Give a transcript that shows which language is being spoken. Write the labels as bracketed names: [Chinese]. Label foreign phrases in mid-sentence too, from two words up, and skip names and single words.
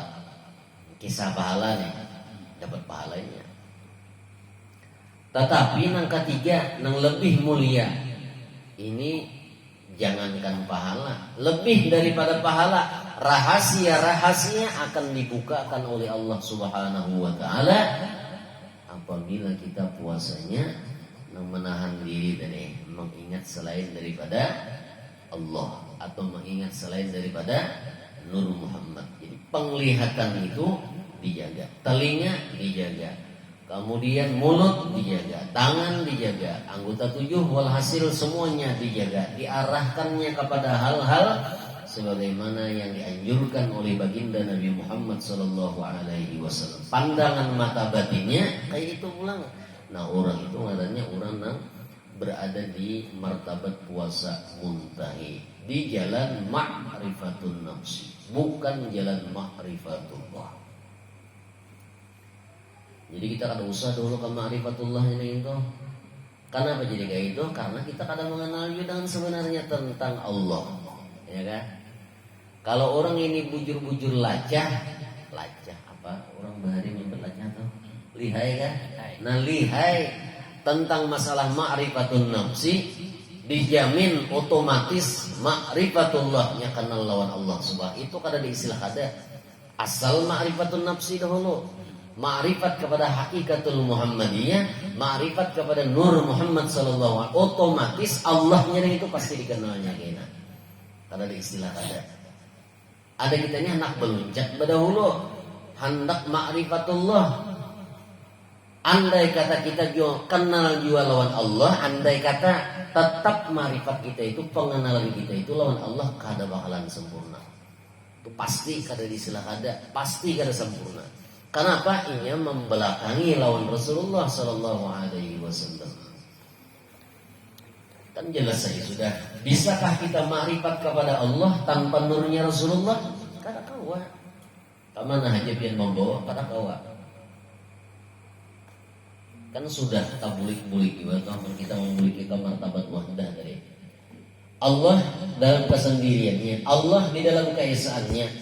[Indonesian] Kisah pahala nih, dapat pahalanya. Tetapi nang ketiga, nang lebih mulia, ini jangankan pahala, lebih daripada pahala, rahasia-rahasia akan dibukakan oleh [Arabic] الله سبحانه وتعالى [Indonesian] apabila kita puasanya menahan diri dari mengingat selain daripada Allah atau mengingat selain daripada Nur Muhammad. Jadi penglihatan itu dijaga, telinga dijaga, kemudian mulut dijaga, tangan dijaga, anggota 7 walhasil semuanya dijaga, diarahkannya kepada hal-hal sebagaimana yang dianjurkan oleh baginda Nabi Muhammad [Arabic] صلى الله عليه وسلم. [Banjar] Pandangan mata batinnya kayak itu pulang. Nah, orang itu ngarannya orang yang berada di martabat puasa muntahi, di jalan [Arabic] معرفة النفس, [Indonesian] bukan jalan ma'rifatullah. [Banjar] Jadi kita kada usah dulu ke ma'rifatullah ini itu. [Indonesian] Kenapa jadi kayak itu? Karena kita kadang mengenal juga dengan sebenarnya tentang Allah, ya kan? [Banjar] Kalau orang ini bujur-bujur lacah apa? Orang bahari menyebut lacah tuh lihai kan? Nah, lihai tentang masalah [Arabic] معرفة النفس [Banjar] dijamin otomatis ma'rifatullahnya kenal lawan [Arabic] الله سبحانه. [Banjar] Itu kada diistilah kada. Asal [Arabic] معرفة النفس [Banjar] dahulu. [Indonesian] Ma'rifat kepada [Arabic] حقيقة المحمدية, [Indonesian] ma'rifat kepada Nur Muhammad [Arabic] صلى الله عليه وسلم, [Banjar] otomatis Allahnya itu pasti dikenalnya kena. Kada diistilah kada. Ada kita ini hendak belunjak berdahulu, hendak ma'rifatullah. Andai kata kita juga kenal juga lawan Allah, andai kata tetap ma'rifat kita itu, pengenalan kita itu lawan Allah kada bakalan sempurna. Itu pasti kada diistilah kada, pasti kada sempurna. [Indonesian] Kenapa? Ia membelakangi lawan Rasulullah [Arabic] صلى الله عليه وسلم. [Indonesian] Kan jelas saja sudah. Bisakah kita ma'rifat kepada Allah tanpa nurnya Rasulullah? [Banjar] Kada kawa. Kamana haja pian membawa kada kawa. Kan sudah kita bulik-bulik juga kita memiliki martabat wahdah tadi. [Indonesian] Allah dalam kesendiriannya, Allah di dalam keesaannya.